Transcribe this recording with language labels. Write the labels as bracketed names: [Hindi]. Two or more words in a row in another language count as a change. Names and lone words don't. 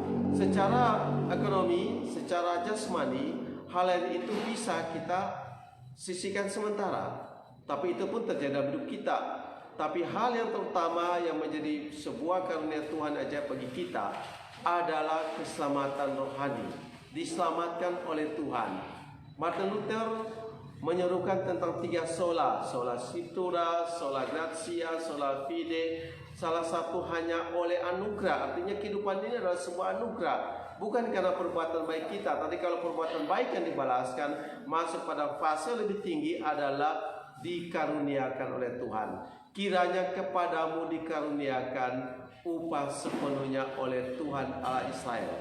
[Indonesian] Secara ekonomi, secara jasmani, hal yang itu bisa kita sisihkan sementara, tapi itu pun terjadi dalam hidup kita. Tapi hal yang terutama yang menjadi sebuah karunia Tuhan ajaib bagi kita adalah keselamatan rohani, diselamatkan oleh Tuhan. Martin Luther menyerukan tentang 3 sola: [Latin] sola scriptura, sola gratia, sola fide. [Indonesian] Salah satu hanya oleh anugerah. Artinya kehidupan ini adalah sebuah anugerah, bukan karena perbuatan baik kita. Tadi kalau perbuatan baik yang dibalaskan, masuk pada fase lebih tinggi adalah dikaruniakan oleh Tuhan. Kiranya kepadamu dikaruniakan upah sepenuhnya oleh Tuhan Allah Israel.